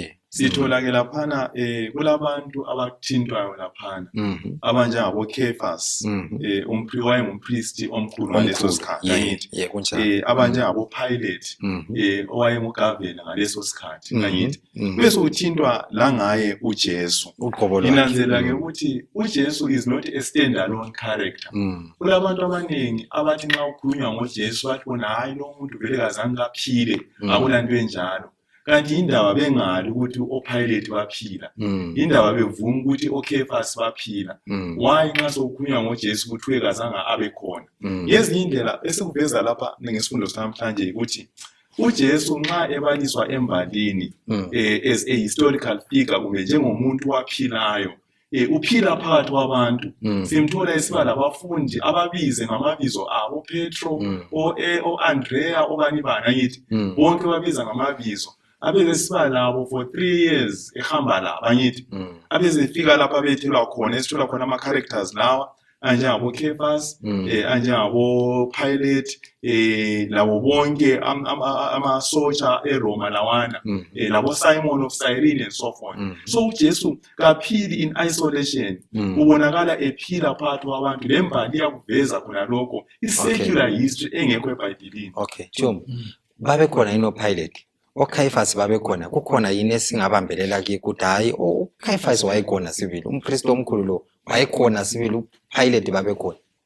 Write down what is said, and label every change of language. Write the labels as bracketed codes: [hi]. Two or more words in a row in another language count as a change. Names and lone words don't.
[nd] Sithola ke laphana kulabantu abathintwayo laphana abanjengabo Caiaphas, umpristi omkhulu ngaleso sikhathi ngayithi, abanjengabo Pilate owayengugavela ngaleso sikhathi ngayithi, bese uthintwa la ngaye uJesu. Inanzela ke ukuthi uJesu [en] is not a standalone character. [nd] Kulabantu abaningi abathi nxa ukhulunywa ngoJesu bathi bona hayi lo muntu vele kazange kaphile, akulanto enjalo. Kanti indaba bengali ukuthi oPilate baphila, indaba bevuma ukuthi oCaiaphas baphila. Why nxa sokukhulunywa ngoJesu kuthiwe kazange abe khona? Yezinye indlela esikuveza lapha ngesifundo sanamhlanje ukuthi uJesu nxa ebaliswa embalini [en] as a historical figure [nd] kumbe njengomuntu waphilayo, uphila phakathi kwabantu. Simthola esiba labafundi ababize ngamabizo abo, Petro, o-Andrea, obani bana yithi, bonke babiza ngamabizo. Abeze siba labo [en] for 3 years [nd] ehamba labo angithi, abeze fika lapha bethelwa khona esithola khona ama characters lawa anjengabo Caiaphas, anjengabo Pilate, labo bonke ama soldier eRoma lawana, labo Simon of Cyrene [en] and so forth. [nd] So uJesu kaphili [en] in isolation, [nd] ubonakala ephila phakathi kwabantu. Lembali yakuveza khona lokho i- [en] secular history [nd] engekho eBhayibhelini. Okay, Tshuma, babe khona ino Pilate, oCaiaphas babekhona, kukhona yini esingabambelela ki ukuthi hayi uCaiaphas wayekhona sibili, umpristi omkhulu lo wayekhona sibili, uPilate babekhona?